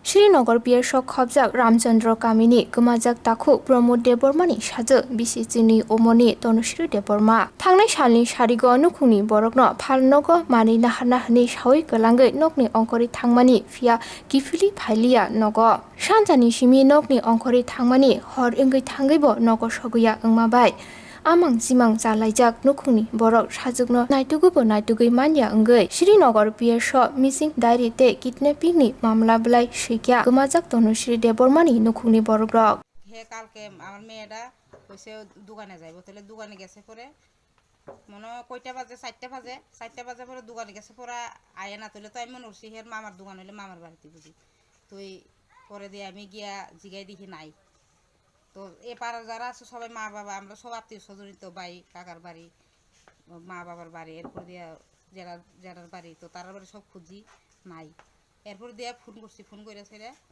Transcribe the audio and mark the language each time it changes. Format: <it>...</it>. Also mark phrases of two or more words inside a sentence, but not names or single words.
<trp>শ্রীনগর বিয়ের খবজাক রামচন্দ্র কামিনী गोमाजाक दाखु प्रमोद देबबर्मानि साजो बिसिजिनि ओमनि तनुश्री देबबर्मा थांनाय सालनि सारिग नुखुंनि बरकनो फालनगो मानि नाहारनाहनि सावै गलांगै नकनि अंकरि थांमानि फिया गिफिलि फाइलिया नगो सानजानि सिमि नकनि अंकरि थांमानि हर इंगै थांगैबो नगो सगैया ओंमाबाय आमां जिमां जालायजाक नुखुंनि बरक साजुगनो नायतुगुबो नायतुगै मानिया ओंगै श्रीनगर बिएस मिसिं डायरी ते किडनेपिंनि मामला बलाय सैकिया गोमाजाक तनुश्री देबबर्मानि नुखुंनि बरक रक</trp> <bn>হে কালকে আমার মেয়েটা কইছে দোকানে যাইব তাহলে দোকানে গেছে পরে মনে কয়টা বাজে 4টা বাজে পরে দোকানে গেছে পরে আয় না তুলে তো আমি মনে করছি হের মামার দোকান হইলে মামার বাড়িতে বুঝি তুই পরে দিয়ে আমি গিয়া জিগাই দেখি নাই তো এ পাড়ার যারা আছে সবাই মা বাবা আমরা সব আত্মীয় স্বজনই তো ভাই কাকার বাড়ি মা বাবার বাড়ি এরপর দিয়া জেরার বাড়ি তো তার বাড়ি সব খুঁজি নাই এরপর দিয়া ফোন করে ছেড়ে</bn>